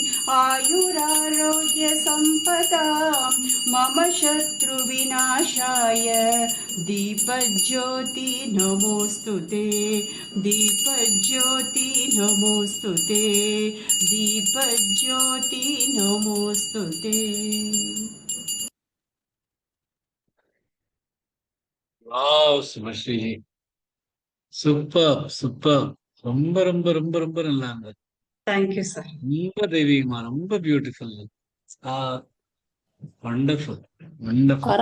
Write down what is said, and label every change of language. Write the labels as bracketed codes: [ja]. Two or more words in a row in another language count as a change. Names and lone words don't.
[sa] आयुरारोग्यसम्पदां मम शत्रुविनाशाय दीपज्योति नमोऽस्तुते दीपज्योति नमोऽस्तुते दीपज्योति नमोऽस्तुते [en] Wow Sumasri, super super. [ta] ரொம்ப ரொம்ப ரொம்ப ரொம்ப நல்லா இருந்தது. [en] Thank you sir. [ta] ரொம்ப தெய்வீகமா, ரொம்ப [en] beautiful. wonderful wonderful.